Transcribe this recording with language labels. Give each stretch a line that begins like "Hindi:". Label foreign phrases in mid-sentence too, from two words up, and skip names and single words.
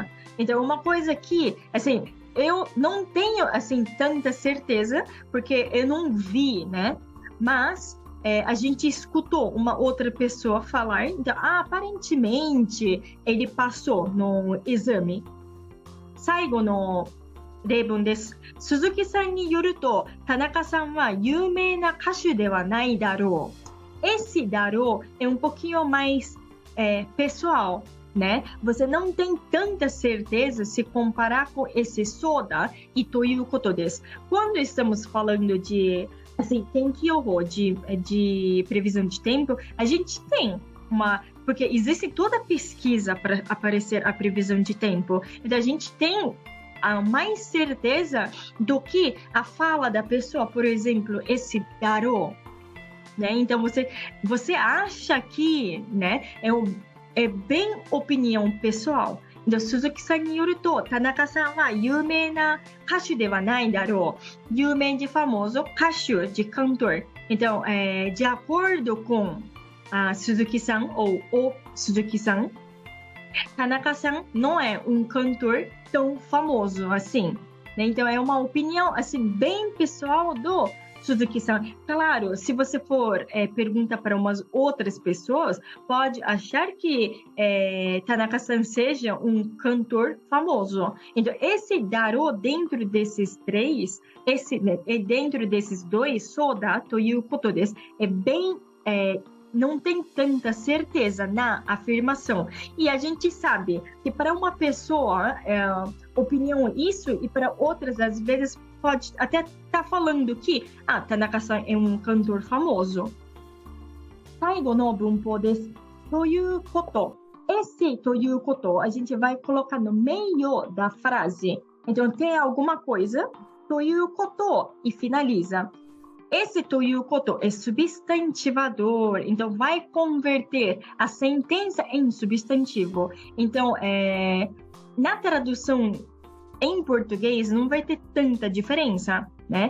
Portuguese: Então, uma coisa que, assim, eu não tenho, assim, tanta certeza, porque eu não vi, né? Mas a gente escutou uma outra pessoa falar, então, aparentemente, ele passou no exame.
Japanese: 最後の例文です。鈴木さんによると、田中さんは有名な歌手ではないだろう。
Portuguese: Esse darou é um pouquinho mais pessoal, né? Você não tem tanta certeza se comparar com esse soda e
Japanese: ということです.
Portuguese: Quando estamos falando de, assim, tenkyouho, de previsão de tempo, a gente tem porque existe toda a pesquisa para aparecer a previsão de tempo. Então, a gente tem a mais certeza do que a fala da pessoa, por exemplo, esse darou, né? Então, você acha que, né, é bem opinião pessoal. Então,
Japanese: Suzuki-sanによると、田中さんは有名な歌手ではないだろう。
Portuguese: 有名 de famoso, 歌手 de cantor. Então, de acordo com a Suzuki-san ou o Suzuki-san, Tanaka-san não é um cantor tão famoso assim, né? Então é uma opinião assim bem pessoal do Suzuki-san. Claro, se você for perguntar para umas outras pessoas, pode achar que Tanaka-san seja um cantor famoso. Então esse darou dentro desses três, dentro desses dois,
Japanese: そうだということです,
Portuguese: é bem não tem tanta certeza na afirmação. E a gente sabe que para uma pessoa, opinião isso, e para outras, às vezes, pode até estar falando que Tanaka-san é um cantor famoso.
Japanese: 最後の文法です。ということ。
Portuguese: Esse ということ、a gente vai colocar no meio da frase. Então, tem alguma coisa,
Japanese: ということ,
Portuguese: e finaliza. Esse
Japanese: ということ
Portuguese: é substantivador, então vai converter a sentença em substantivo. Então, na tradução em português não vai ter tanta diferença, né?